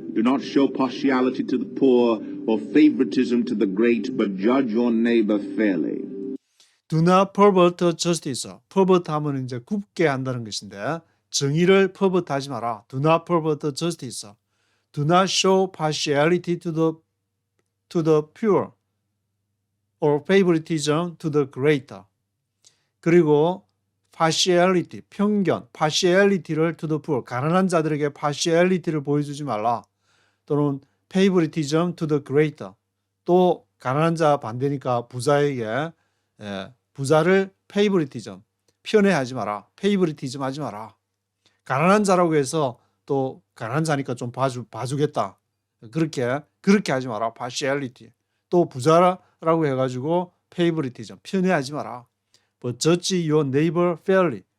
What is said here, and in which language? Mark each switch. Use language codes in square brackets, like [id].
[en] Do not show partiality to the poor or favoritism to the great, but judge your neighbor fairly. Do not pervert justice. [ko] pervert 하면 이제 굽게 한다는 것인데 정의를 pervert 하지 마라. [en] Do not pervert justice. Do not show partiality to the pure or favoritism to the great. [ko] 그리고 partiality, 편견, partiality를 [en] to the poor, [ko] 가난한 자들에게 partiality를 보여주지 말라. 또는 [en] favoritism to the great. [ko] 또 가난한 자 반대니까 부자에게 부자를 favoritism, 편애하지 마라. favoritism 하지 마라. 가난한 자라고 해서 또 가난한 자니까 좀 봐주겠다. 그렇게 하지 마라. partiality. 또 부자라고 해가지고 favoritism, 편애하지 마라. [en] But judge your neighbor fairly.